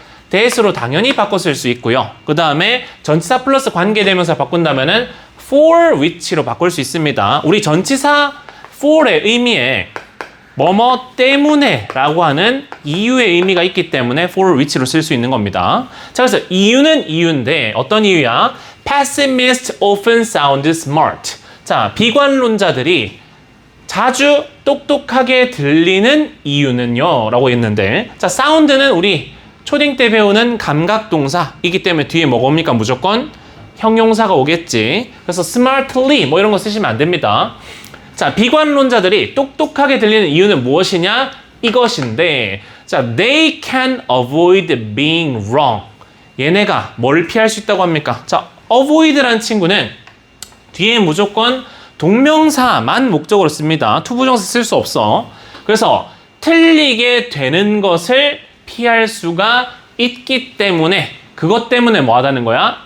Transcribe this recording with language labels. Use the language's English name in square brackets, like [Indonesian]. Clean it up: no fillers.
[Korean] that으로 당연히 바꿔 쓸 수 있고요. 그 다음에 전치사 플러스 관계대명사 바꾼다면은 [English] for which [Korean] 로 바꿀 수 있습니다. 우리 전치사 for의 의미에 뭐뭐 때문에 라고 하는 이유의 의미가 있기 때문에 [English] for which [Korean] 로 쓸 수 있는 겁니다. 자, 그래서 이유는 이유인데 어떤 이유야? [English] Pessimists often sound smart. [Korean] 자, 비관론자들이 자주 똑똑하게 들리는 이유는요 라고 했는데, 자, 사운드는 우리 초딩 때 배우는 감각동사이기 때문에 뒤에 뭐가 옵니까? 무조건 형용사가 오겠지. 그래서 smartly 뭐 이런 거 쓰시면 안 됩니다. 자, 비관론자들이 똑똑하게 들리는 이유는 무엇이냐? 이것인데, 자, [English] they can avoid being wrong. [Korean] 얘네가 뭘 피할 수 있다고 합니까? 자, avoid라는 친구는 뒤에 무조건 동명사만 목적으로 씁니다. 투부정사 쓸 수 없어. 그래서 틀리게 되는 것을 피할 수가 있기 때문에, 그것 때문에 뭐 하다는 거야?